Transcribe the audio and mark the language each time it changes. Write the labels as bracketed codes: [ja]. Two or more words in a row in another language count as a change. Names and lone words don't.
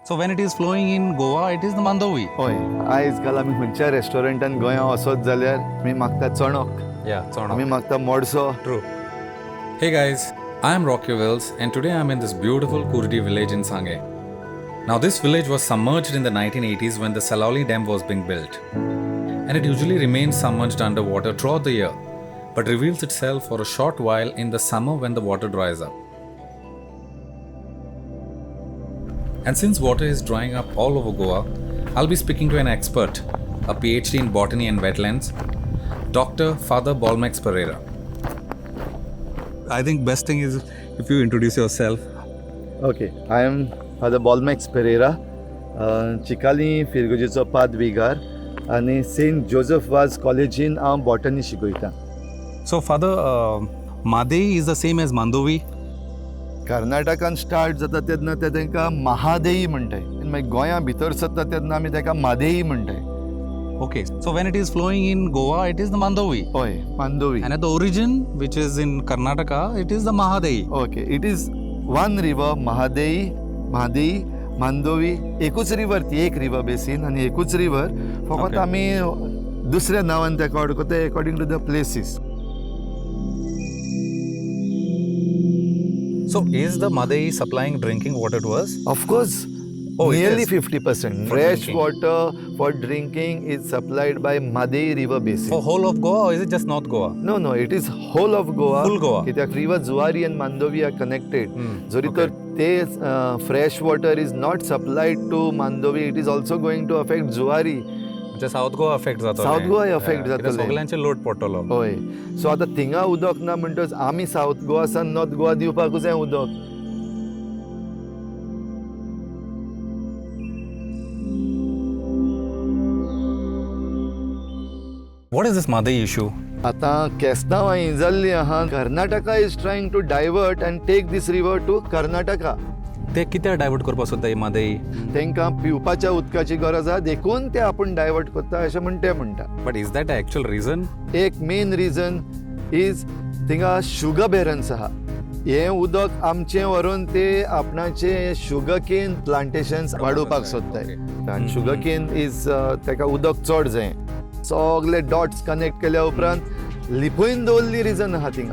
[en] So when it is flowing in Goa, it is the Mandovi. [kok] हय आयज काल आमी खंयच्या रेस्टॉरंटान गोंया वचत जाल्यार आमी मागता चणक [en] Yeah, [kok] आमी मागता मोडसो. [en] True. Hey guys, I am Rocky Wills and today I am in this beautiful Kurdi village in Sangay. Now this village was submerged in the 1980s when the Salauli Dam was being built. And it usually remains submerged underwater throughout the year, but reveals itself for a short while in the summer when the water dries up. And since water is drying up all over Goa, I'll be speaking to an expert, a PhD in botany and wetlands, Dr. Father Balmex Pereira. I think best thing is if you introduce yourself. Okay I am [kok] फादर बॉलमॅक्स पेरेरा चिकाली फिरगोजेचो पादविगार आनी सेंट जोसेफ वाज कॉलेजीन हांव बॉटनी शिकयता. [en] So Father, Madei is the same as Mandovi. [kok] कर्नाटकान स्टार्ट जाता तेन्ना ते तांकां महादेई म्हणटाय मागीर गोंया भितर सरता तेन्ना आमी ताका मादेई म्हणटाय. [en] Okay. So when it is flowing in Goa, it is the Mandovi. [kok] हय मांदोवी. [en] And at the origin, which is in Karnataka, it is the Mahadei. Okay it is one river [kok] महादेई म्हादेई मांदोवी एकूच रिवर ती एक [en] river basin [kok] आनी एकूच रिवर फकत [en] Okay. [kok] आमी दुसऱ्या नांवान ताका वळखता [en] according to the places. So is the Madei supplying drinking water to us? ऑफकोर्स Oh, it nearly is. 50%. For Fresh drinking. water for drinking is supplied by Madei River Basin. For whole of Goa, or is it just North Goa? No, it is whole of Goa. Full Goa. कित्याक river Zuari and Mandovi are connected. [kok] जरी [en] okay. [kok] तर ते [en] fresh water is not supplied to Mandovi, it is also going to affect Zuari. [kok] म्हणजे साऊथ गोवा अफेक्ट जातो. South Goa affect जातले. सगळ्यांचे लोड पडटलो. होय सो आतां थिंगा उदक ना म्हणटच आमी साऊथ गोवा सान नॉर्थ गोवा दिवपाकूच जाय उदक. [en] What is this Madei issue? [kok] आतां केस्तांव ही जाल्ली आहा. [en] Karnataka is trying to divert and take this river to Karnataka. [kok] ते कित्याक डायवर्ट करपाक सोदता ही Madei? तांकां पिवपाच्या उदकाची गरज आहा देखून ते आपूण डायवर्ट करता अशें म्हण ते म्हणटा. [en] But is that the actual reason? [kok] एक [en] main reason is [kok] थिंगा [en] sugar barons [kok] आहा. हें उदक आमचें व्हरून ते आपणाचे [en] sugar cane plantations [kok] वाडोवपाक सोदताय आनी [en] sugar cane is [kok] ताका उदक चड जाय. सगळे [en] dots connect [kok] केल्या उपरांत लिपोवन दवरली रिजन आहा थिंगा.